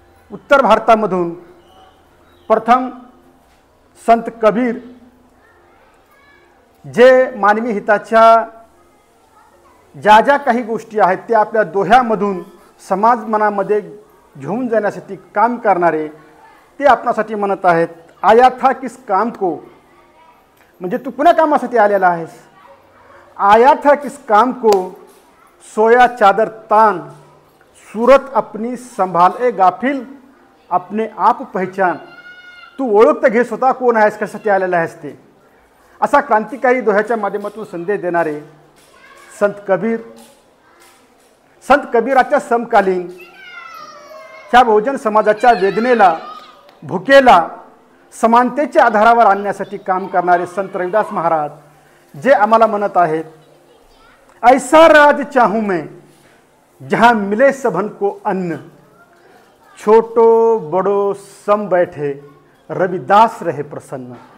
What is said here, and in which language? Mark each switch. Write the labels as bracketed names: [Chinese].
[Marathi] उत्तर भारतामधून प्रथम संत कबीर जे मानवी हिताच्या ज्या ज्या काही गोष्टी आहेत त्या आपल्या दोह्यामधून समाज मनामध्ये घेऊन जाण्यासाठी काम करणारे ते आपणासाठी म्हणत आहेत, [Hindi] आया था किस काम को, [Marathi] म्हणजे तू कुण्या कामासाठी आलेला आहेस। [Hindi] आया था किस काम को, सोया चादर तान, सूरत अपनी संभाले गाफिल, अपने आप पहचान। [Marathi] तू ओळख तर घे स्वतः कोण आहेस, कशासाठी आलेला आहेस ते। असा क्रांतिकारी दोह्याच्या माध्यमातून संदेश देणारे संत कबीराच्या समकालीन ह्या बहुजन समाजाच्या वेदनेला भुकेला समानतेच्या आधारावर आणण्यासाठी काम करणारे संत रविदास महाराज जे आम्हाला म्हणत आहेत, [Hindi] ऐसा राज चाहूं मैं जहाँ मिले सबन को अन्न, छोटो बड़ो सम बैठे रविदास रहे प्रसन्न।